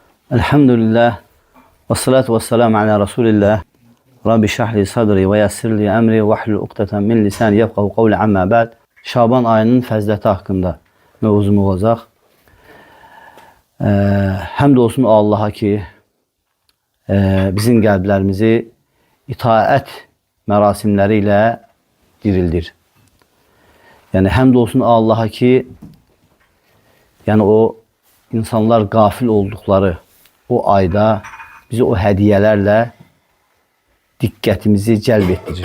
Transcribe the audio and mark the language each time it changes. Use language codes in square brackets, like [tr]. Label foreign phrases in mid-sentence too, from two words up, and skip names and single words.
[ar] الحمد لله والصلاة والسلام على رسول الله. رب اشرح لي صدري ويسر لي أمري واحلل عقدة من لساني يفقهوا قولي أما بعد. [az] Şaban ayının fəziləti haqqında mövzumuz olacaq. Həmd olsun Allaha ki, bizim qəlblərimizi itaət mərasimləri ilə dirildir. Yəni həmd olsun Allaha ki, yəni o insanlar qafil olduqları o ayda bizi o hədiyyələrlə diqqətimizi cəlb etdirir.